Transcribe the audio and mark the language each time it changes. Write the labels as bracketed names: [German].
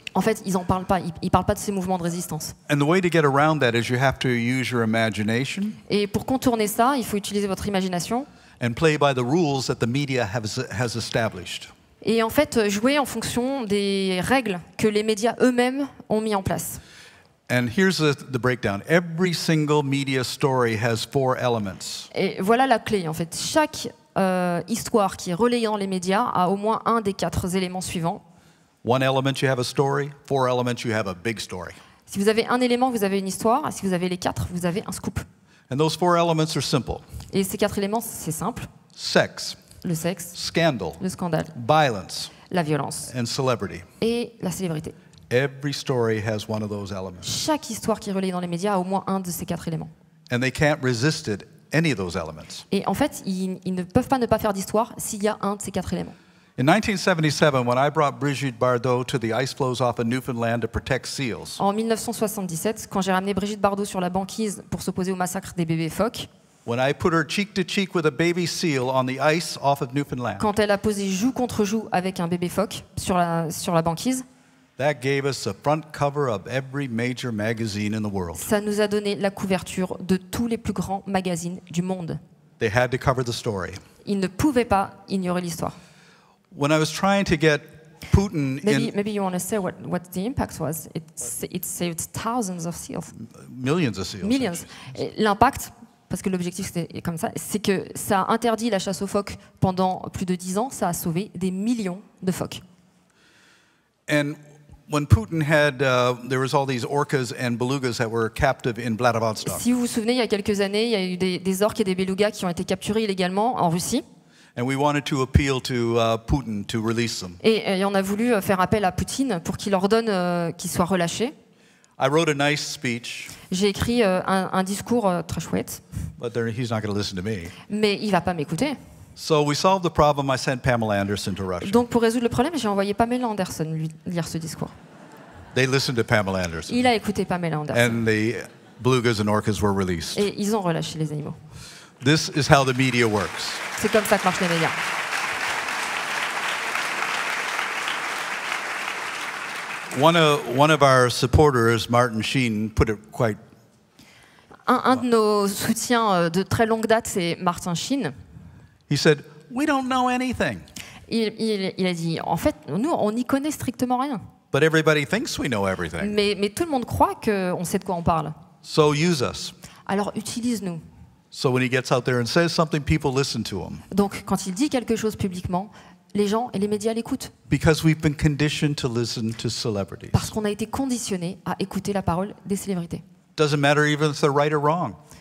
[French] En fait, ils n'en parlent pas. Ils parlent pas de ces mouvements de résistance. [English] And the way to get around that is you have to use your imagination. [French] Et pour contourner ça, il faut utiliser votre imagination. [English] And play by the rules that the media has established. [French] Et en fait, jouer en fonction des règles que les médias eux-mêmes ont mis en place. [English] And here's the breakdown. Every single media story has 4 elements. [French] Et voilà la clé, en fait. Chaque histoire qui est relayée dans les médias a au moins un des 4 éléments suivants. [English] 1 element, you have a story. 4 elements, you have a big story. [French] Si vous avez un élément, vous avez une histoire. Si vous avez les 4, vous avez un scoop. [English] And those 4 elements are simple. [French] Et ces 4 éléments, c'est simple. [English] Sex, [French] Le sexe, [English] scandal, [French] le scandale, [English] violence, [French] la violence [English] and celebrity. [French] et la célébrité. [English] Every story has one of those elements. [French] Chaque histoire qui est relayée dans les médias a au moins un de ces 4 éléments. [English] And they can't resist it, any of those elements. [French] Et en fait, ils ne peuvent pas ne pas faire d'histoire s'il y a un de ces 4 éléments. [English] In 1977, when I brought Brigitte Bardot to the ice floes off of Newfoundland to protect seals, [French] En 1977, quand j'ai ramené Brigitte Bardot sur la banquise pour s'opposer au massacre des bébés phoques, [English] when I put her cheek to cheek with a baby seal on the ice off of Newfoundland, [French] quand elle a posé joue contre joue avec un bébé phoque sur la banquise, [English] that gave us the front cover of every major magazine in the world. [French] ça nous a donné la couverture de tous les plus grands magazines du monde. [English] They had to cover the story. [French] Ils ne pouvaient pas ignorer l'histoire. [English] When I was trying to get Putin Maybe you want to say what the impact was. It saved thousands of seals. millions of seals. [French] Millions. Et l'impact, parce que l'objectif c'était comme ça, c'est que ça a interdit la chasse aux phoques pendant plus de 10 ans. Ça a sauvé des millions de phoques. [English] And when Putin had, there was all these orcas and belugas that were captive in Vladivostok. [French] Si vous vous souvenez, il y a quelques années, il y a eu des orques et des belugas qui ont été capturés illégalement en Russie. [English] And we wanted to appeal to Putin to release them. [French] Et on a voulu faire appel à Poutine pour qu'il ordonne qu'ils soient relâchés. [English] I wrote a nice speech, [French] J'ai écrit un discours très chouette, [English] but he's not going to listen to me. [French] mais il va pas m'écouter. [English] So we solved the problem. I sent Pamela Anderson to Russia. [French] Donc pour résoudre le problème, j'ai envoyé Pamela Anderson lui lire ce discours. [English] They listened to Pamela Anderson. [French] Il a écouté Pamela Anderson. [English] And the belugas and orcas were released. [French] Et ils ont relâché les animaux. [English] This is how the media works. [French] C'est comme ça que marchent les médias. [English] One of our supporters, Martin Sheen, put it quite [French] Un de nos soutiens de très longue date, c'est Martin Sheen. [English] He said, "We don't know anything." [French] Il a dit, en fait, nous, on n'y connaît strictement rien. [English] But everybody thinks we know everything. [French] Mais tout le monde croit qu'on sait de quoi on parle. [English] So use us. [French] Alors utilise-nous. [English] So when he gets out there and says something, people listen to him. [French] Donc quand il dit quelque chose publiquement, les gens et les médias l'écoutent. [English] Because we've been conditioned to listen to celebrities. [French] Parce qu'on a été conditionné à écouter la parole des célébrités. [English] Doesn't matter even if they're right or wrong.